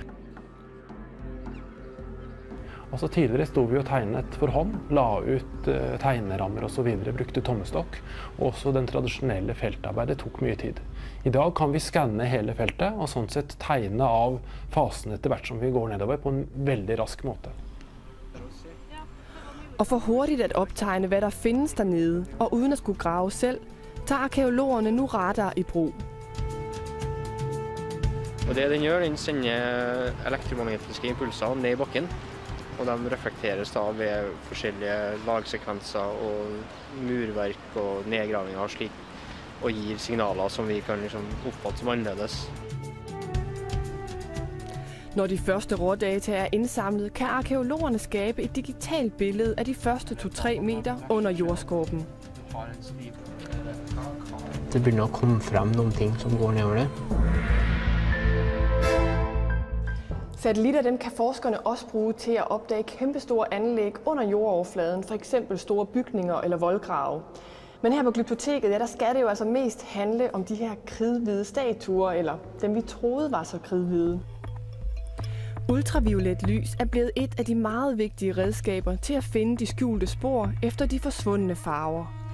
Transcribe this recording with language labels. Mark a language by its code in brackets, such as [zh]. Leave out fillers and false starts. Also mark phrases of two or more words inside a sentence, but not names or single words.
[no] Altså tidligere stod vi og tegnet for hånd, la ut tegnerammer og så videre, brukte tommestokk. Og også den tradisjonelle feltarbeidet tok mye tid. I dag kan vi skanne hele feltet og sånn sett tegne av fasene etter hvert som vi går nedover på en veldig rask måte. [da] Og for hurtigt at optegne, hvad der findes dernede, og uden at skulle grave selv, tager arkæologerne nu radar i brug. [no] Og det den gjør, den sender elektromagnetiske impulser ned i bakken. Og de reflekteres da ved forskjellige lagsekvenser og murverk og nedgravinger og slik, og gir signaler som vi kan oppfatte som annerledes. [da] Når de første rådata er indsamlet, kan arkæologerne skabe et digitalt billede af de første 2-3 meter under jordskorpen. [no] Det begynner å komme frem noen ting som går nedover det. [da] Satellitter dem kan forskerne også bruge til at opdage kæmpestore anlæg under jordoverfladen, f.eks. store bygninger eller voldgrave. Men her på Glyptoteket, der skal det jo altså mest handle om de her kridhvide statuer, eller dem vi troede var så kridhvide. Ultraviolet lys er blevet et af de meget vigtige redskaber til at finde de skjulte spor efter de forsvundne farver.